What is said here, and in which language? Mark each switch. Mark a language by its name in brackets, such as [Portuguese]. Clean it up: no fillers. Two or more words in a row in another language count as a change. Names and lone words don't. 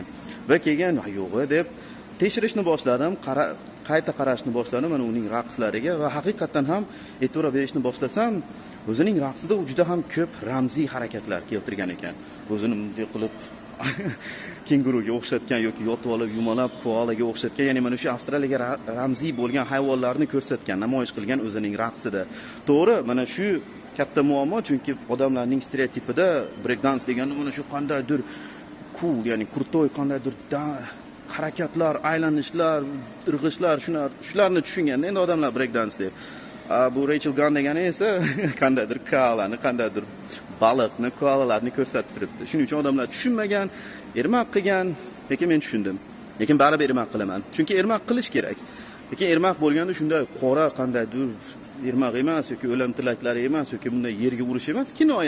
[Uzbek] Va kelgan, yo'q deb tekshirishni boshladim, qayta qarashni boshladim mana uning raqslariga va haqiqatan ham e'tibor berishni boshlasam, o'zining raqsida u juda ham ko'p ramziy harakatlar keltirgan ekan. O'zini bunday qilib kenguruga o'xshatgan yoki yotib olib yumalab koalaga o'xshatgan, ya'ni mana shu Avstraliyaga ramziy bo'lgan hayvonlarni ko'rsatgan, namoyish qilgan o'zining raqsida. To'g'ri, mana shu katta muammo, chunki odamlarning stereotipida [English] break dance [Uzbek] deganda mana shu qandaydir cool, ya'ni kurtoy qandaydir harakatlar, aylanishlar, irg'ishlar, shularni tushunganda endi odamlar [English] break dance [Uzbek] deb. Bu Rachel Gunn degani esa qandaydir koalani, qandaydir baliqni, koalalarni ko'rsatib turibdi. Shuning uchun odamlar tushunmagan, ermak qilgan, lekin men tushundim. Lekin baribir ermak qilaman. Chunki ermak qilish kerak. Lekin ermak bo'lganda shunday qora qandaydir ermak emas yoki o'lim tilaklari emas yoki bunday yerga urish emas, kinoya.